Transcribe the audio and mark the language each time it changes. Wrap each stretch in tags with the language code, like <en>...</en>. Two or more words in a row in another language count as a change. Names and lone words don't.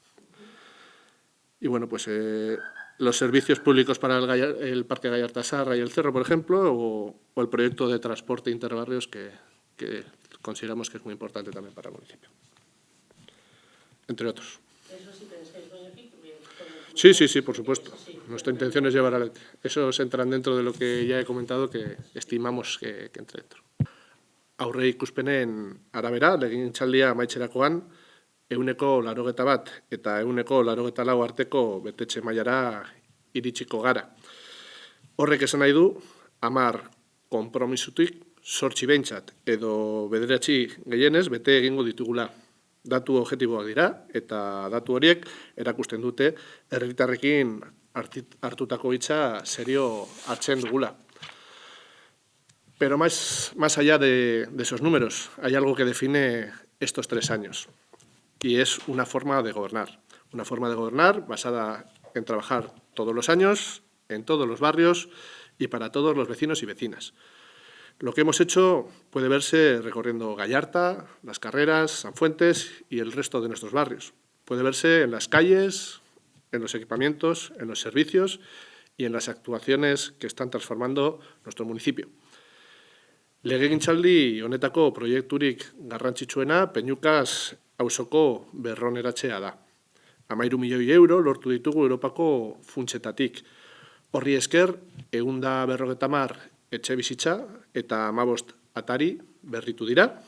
<es>Y bueno, pues los servicios públicos para el Parque Gallarta Sarra y el Cerro, por ejemplo, o el proyecto de transporte interbarrios que consideramos que es muy importante también para el municipio, entre otros. ¿Eso sí pensáis beneficio? Sí, por supuesto. Nuestra intención es llevar adelante. Esos entran dentro de lo que ya he comentado, que estimamos que entre dentro.</es> <eu>Aurre ikuspenen arabera, legegintzaldia amaitzerakoan, 81 eta 84 arteko betetxe mailara iritsiko gara. Horrek esan nahi du, 10 konpromisutik 8 behintzat edo 9 gehienez bete egingo ditugula. Datu objektiboak dira eta datu horiek erakusten dute herritarrekin hartutako hitza serio hartzen dugula.</eu> <es>Pero más allá de esos números, hay algo que define estos 3 años. Y es una forma de gobernar basada en trabajar todos los años, en todos los barrios y para todos los vecinos y vecinas. Lo que hemos hecho puede verse recorriendo Gallarta, Las Carreras, Sanfuentes y el resto de nuestros barrios. Puede verse en las calles, en los equipamientos, en los servicios y en las actuaciones que están transformando nuestro municipio.</es> <eu>Legegintzaldi honetako proiekturik garrantzitsuena Peñukas auzoko berroneratzea da. 13 milioi euro lortu ditugu Europako funtsetatik. Horri esker, 150 etxebizitza eta 15 atari berritu dira.</eu>